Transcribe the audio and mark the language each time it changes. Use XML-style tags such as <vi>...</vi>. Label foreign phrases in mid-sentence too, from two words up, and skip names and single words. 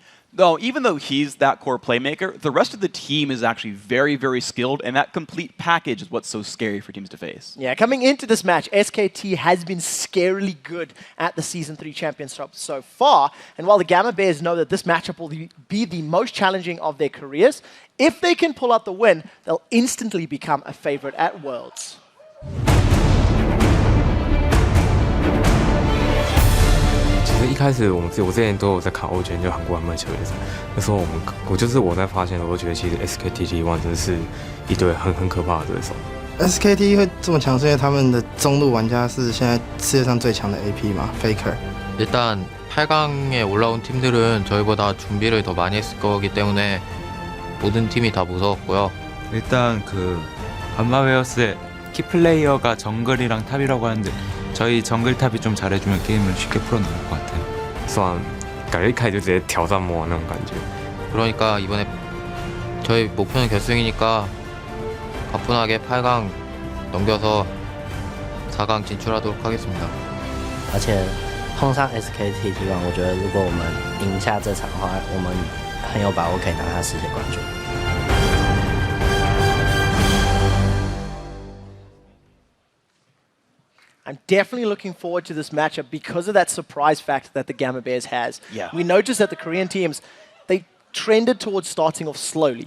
<en>Though, even though he's that core playmaker, the rest of the team is actually very, very skilled, and that complete package is what's so scary for teams to face. Yeah, coming into this match, SKT has been scarily good at the Season 3 Championship so far, and while the Gamma Bears know that this matchup will be the most challenging of their careers, if they can pull out the win, they'll instantly become a favorite at Worlds.</en> <zh>其实一开始我之前都有在看欧拳，就韩国篮球比赛。那时候我在发现，我觉得其实 SKT1 真的是一队很可怕的对手。 SKT 会这么强，是因为他们的中路玩家是现在世界上最强的 AP 嘛 ，Faker。</zh> <ko>일단 8강에 올라온 팀들은 저희보다 준비를 더 많이 했을 거기 때문에 모든 팀이 다 무서웠고요. 일단 그 감마웨어스의 키플레이어가 정글이랑 탑이라고 하는데 저희 정글 탑이 좀 잘해주면 게임을 쉽게 풀어놓을 것 같아요.</ko> <zh>算感觉一开始就直接挑战魔王那种感觉，</zh> <ko>그러니까 이번에 저희 목표는 결승이니까 가뿐하게 8강 넘겨서 4강 진출하도록 하겠습니다.</ko> <zh>而且碰上 SKT T1，我觉得如果我们赢下这场的话，我们很有把握可以拿下世界冠军。</zh> <en>I'm definitely looking forward to this matchup because of that surprise factor that the Gamma Bears has. Yeah. We noticed that the Korean teams, they trended towards starting off slowly.</en>